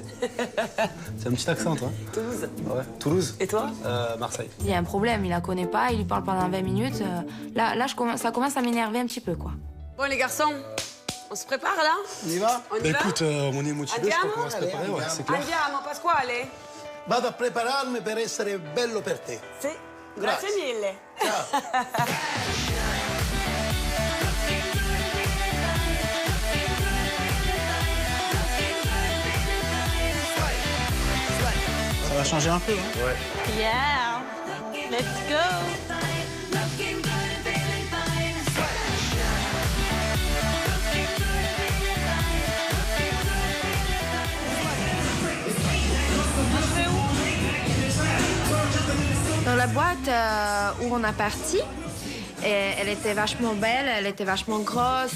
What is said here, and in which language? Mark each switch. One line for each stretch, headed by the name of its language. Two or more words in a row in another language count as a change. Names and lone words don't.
French: C'est un petit accent, toi? Toulouse. Ouais, Toulouse. Et toi? Marseille. Il y a un problème, il la connaît pas, il lui parle pendant 20 minutes. Là, ça commence à m'énerver un petit peu, quoi. Bon, les garçons, on se prépare, là? On y va? On y va? Écoute, on est motivés, je crois qu'on va se préparer, ouais, c'est clair.
Italian: Andiamo, Pasquale. Vado a prepararmi per essere bello per te. Sì, grazie mille.
French: Ça va changer un peu, hein? Ouais.
English: Yeah, let's go.
French: Dans la boîte où on a parti, elle était vachement belle, elle était vachement grosse.